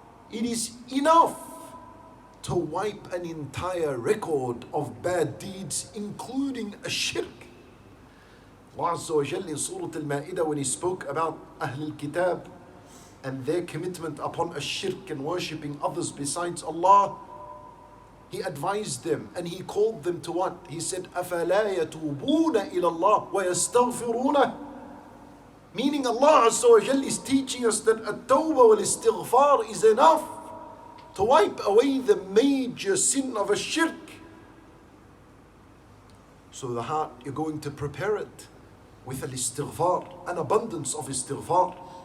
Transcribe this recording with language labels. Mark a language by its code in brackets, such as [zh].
[en] It is enough to wipe an entire record of bad deeds, including a shirk. Allah Azza wa Jalla in Surah Al-Ma'idah, when He spoke about Ahlul Kitab and their commitment upon a shirk and worshipping others besides Allah, He advised them and He called them to what? He said, [ar] أَفَلَا يَتُوبُونَ إِلَى اللَّهِ وَيَسْتَغْفِرُونَ. [en] Meaning Allah Azza wa Jal is teaching us that at-tawbah wal-istighfar is enough to wipe away the major sin of a shirk. So the heart, you're going to prepare it with al-istighfar, an abundance of istighfar.